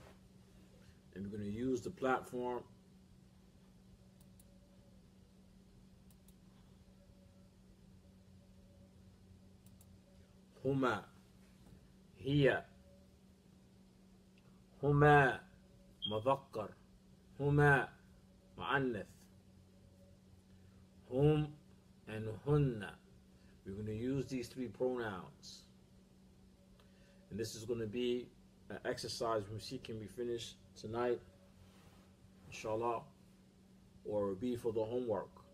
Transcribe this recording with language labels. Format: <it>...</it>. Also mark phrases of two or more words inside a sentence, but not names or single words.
<en>And we're going to use the platform</en> <ar>هما، هي، هما، مذكر، هما، مؤنث، هم,</ar> <en>and hunna. We're going to use these three pronouns. And this is going to be an exercise we see can be finished tonight,</en> <ar>إن شاء الله,</ar> <en>or be for the homework.</en>